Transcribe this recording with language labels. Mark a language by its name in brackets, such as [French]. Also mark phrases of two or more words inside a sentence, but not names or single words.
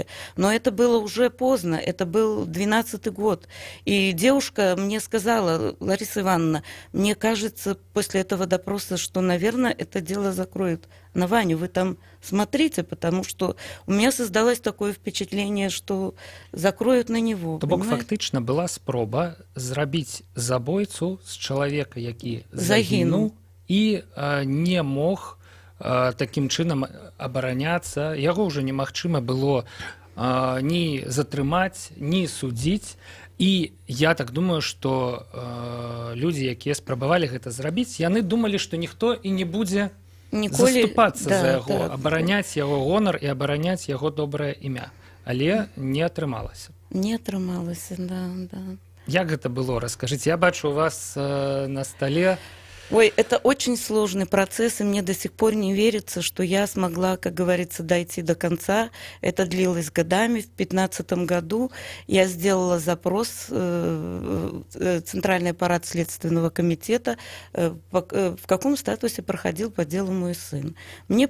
[Russian] Но это было уже поздно, это был 12-й год. И девушка мне сказала: Лариса Ивановна, мне кажется, после этого допроса, что, наверное, это дело закроют на Ваню, вы там смотрите, потому что у меня создалось такое впечатление, что закроют на него. [Belarusian] То бок фактычна была спроба зрабіць забойцу з чалавека, які загінуў і не мог такім чынам абараняцца. Яго ўжо немагчыма было ні затрымаць, ні судзіць. І я так думаю, што людзі, якія спрабавалі гэта зрабіць, яны думалі, што ніхто і не будзе заступацца за яго, абараняць яго гонар і абараняць яго добрае імя. Але не атрымалася. Не атрымалася, да. Як гэта было? Раскажыце. Я бачу у вас на столе... [Russian] Ой, это очень сложный процесс, и мне до сих пор не верится, что я смогла, как говорится, дойти до конца. Это длилось годами. В 2015 году я сделала запрос в Центральный аппарат Следственного комитета, в каком статусе проходил по делу мой сын.